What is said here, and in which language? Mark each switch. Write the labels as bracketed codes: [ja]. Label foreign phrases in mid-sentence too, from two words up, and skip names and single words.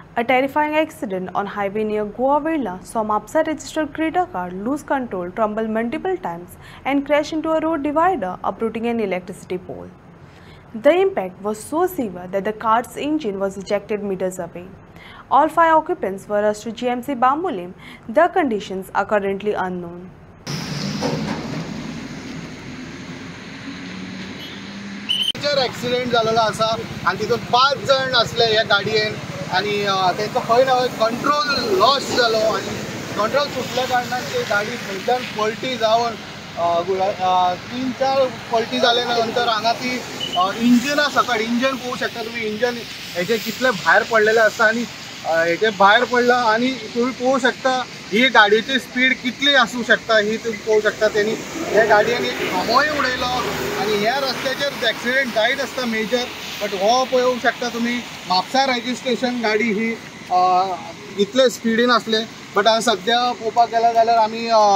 [en] A terrifying accident on highway near Goa Villa saw MAPSA registered Creta car lose control, tumble multiple times and crash into a road divider, uprooting an electricity pole. The impact was so severe that the car's engine was ejected meters away. All 5 occupants were rushed to GMC Bambolim. The conditions are currently unknown. [kok] ॲक्सिडेंट झालेला असा आणि तिथून 5 जण असले या गाडयेन आणि त्यांचा खंय ना [en] control loss [kok] जालो आणि कंट्रोल सुटल्या कारणान ती गाडी थंयच्यान पलटी जावन 3-4 पलटी जाल्या नंतर हांगा ती इंजिना सकट इंजन पळोवंक शकता तुम्ही इंजन हेजे कितले भायर पडलेले आसता आणि हेजे भायर पडला आणि तुम्ही पळोवंक शकता ही गाडयेची स्पीड कितली आसूं शकता ही तुम्ही पळोवंक शकता त्यांनी ह्या गाडयेन एक खांबोय उडयलो आणि ह्या रस्त्याचेर ॲक्सिडेंट जायत आसता [en] major but [kok] हो पळोवंक शकता तुम्ही म्हापसा रजिस्ट्रेशन गाडी ही इतले स्पीडीन असले बट सद्या पळोवपाक गेला जाल्यार आमी